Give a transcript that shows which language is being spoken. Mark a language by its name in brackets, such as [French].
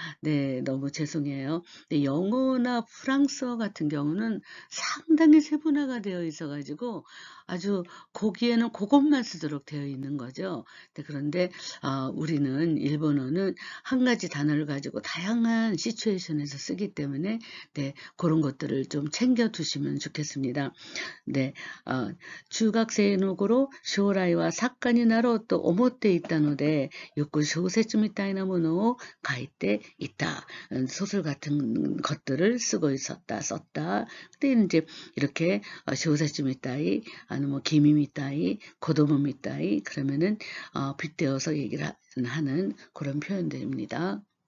[Korean] 네, 너무 죄송해요. 네, 영어나 프랑스어 같은 경우는 상당히 세분화가 되어 있어가지고 아주 거기에는 그것만 쓰도록 되어 있는 거죠. 네, 그런데 우리는 일본어는 한 가지 단어를 가지고 다양한 시츄에이션에서 쓰기 때문에 네, 그런 것들을 좀 챙겨 두시면 좋겠습니다. [Japanese] 네, 중학생の頃将来は作家になろうと思っていたのでよく小説みたいなものを書いていた. [Korean] 소설 같은 것들을 쓰고 썼다. 근데 이제 이렇게 쇼세츠 미타이, 아니면 기미 미타이, 고도모 미타이 그러면은 빗대어서 얘기를 하는 그런 표현들입니다.